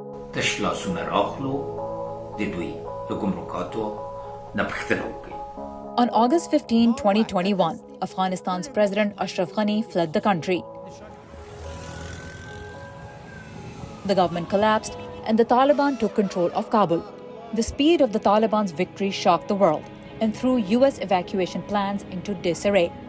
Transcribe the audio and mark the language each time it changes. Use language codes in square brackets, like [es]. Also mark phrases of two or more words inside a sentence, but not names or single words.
[ps] تشلاسونه راخلو د دوی د ګمرکاتو نه پوښتنه وکړي. [en] On August 15, 2021, Afghanistan's President Ashraf Ghani fled the country. The government collapsed and the Taliban took control of Kabul. The speed of the Taliban's victory shocked the world and threw US evacuation plans into disarray.